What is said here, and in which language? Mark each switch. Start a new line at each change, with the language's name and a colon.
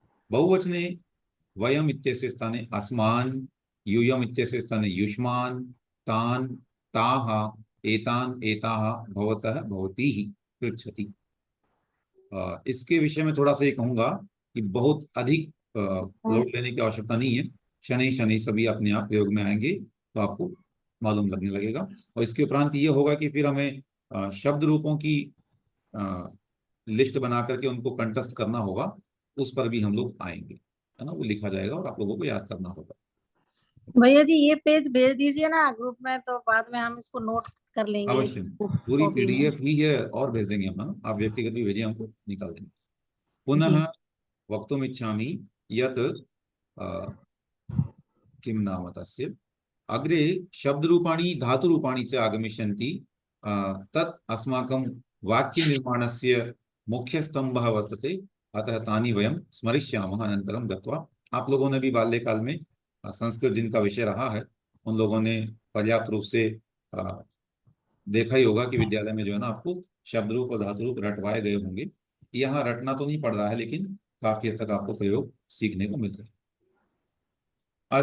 Sanskrit: बहुवचने वयम इत्यस्य स्थाने अस्मान्, यूयम इत्यस्य स्थाने युष्मान्, तान् ताः, एतान् एताः, भवतः भवतीः पृच्छति।
Hindi: इसके विषय में थोड़ा सा ये कहूंगा कि बहुत अधिक लोड लेने की आवश्यकता नहीं है। शनि शनि सभी अपने आप प्रयोग में आएंगे तो आपको मालूम लगने लगेगा। और इसके उपरांत ये होगा कि फिर हमें शब्द रूपों की लिस्ट बना करके उनको कंठस्थ करना होगा, उस पर भी हम लोग आएंगे, है ना। वो लिखा जाएगा और आप लोगों को याद करना होगा। भैया जी ये पेज भेज दीजिए ना ग्रुप में, तो बाद में हम इसको नोट कर लेंगे अवश्य, पूरी कॉपी में। पीडीएफ ही है और भेज देंगे हम, है ना? आप व्यक्तिगत भी भेजिए, हमको निकाल देंगे। पुनः जी।
Sanskrit: वक्तुमिच्छामि यत् किं नाम तस्य, अग्रे शब्दरूपाणि धातुरूपाणि च आगमिष्यन्ति, तत् अस्माकं वाक्यनिर्माणस्य मुख्यस्तम्भः वर्तते। अतः तानि वयं स्मरिष्यामः अनन्तरं गत्वा।
Hindi: आप लोगों ने भी बाल्यकाल में संस्कृत जिनका विषय रहा है, उन लोगों ने पर्याप्त रूप से देखा ही होगा कि विद्यालय में जो है ना आपको शब्द रूप और धातु रूप रटवाए गए होंगे। यहाँ रटना तो नहीं पड़ रहा है, लेकिन काफी हद तक आपको प्रयोग सीखने को मिल रहा है।